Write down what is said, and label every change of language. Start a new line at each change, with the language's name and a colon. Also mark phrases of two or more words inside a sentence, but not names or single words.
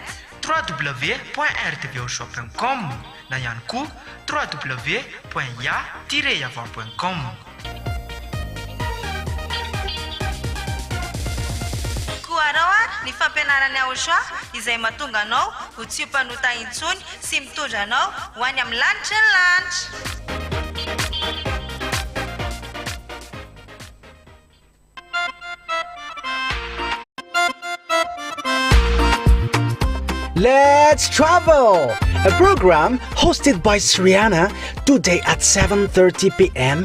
Malagasy: www.rtvyahoshua.com na ihany koa www.ya-yahva.com. Koarao ny fampianarana YAHOSHUAH izay mahatonga anao ho tsy mpanota intsony sy mitondra anao ho any amin'ny lanitra ny lanitra.
English: Let's travel! A program hosted by Sriana today at 7:30 p.m.